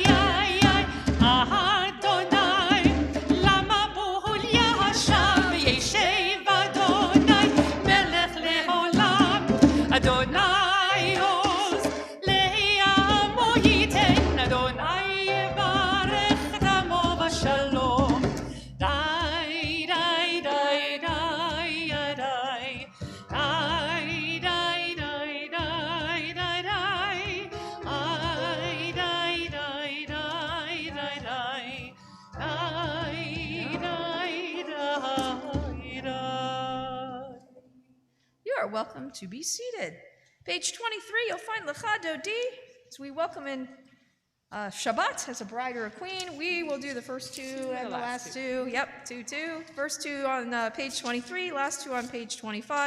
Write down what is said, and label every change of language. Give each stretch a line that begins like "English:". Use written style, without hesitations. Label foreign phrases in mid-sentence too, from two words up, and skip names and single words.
Hebrew: איי איי, אדוני למה בול ישב, ישב אדוני מלך לעולם, אדוני עוז לעמו ייתן, אדוני יברך את עמו בשלום. די די די די די די די די די די די, איי די די די די די די די די.
English: You are welcome to be seated. Page 23, you'll find Lecha Dodi, as we welcome in Shabbat as a bride or a queen. We will do the first 2 and the last 2. Yep, 2, 2. First 2 on page 23, last 2 on page 25.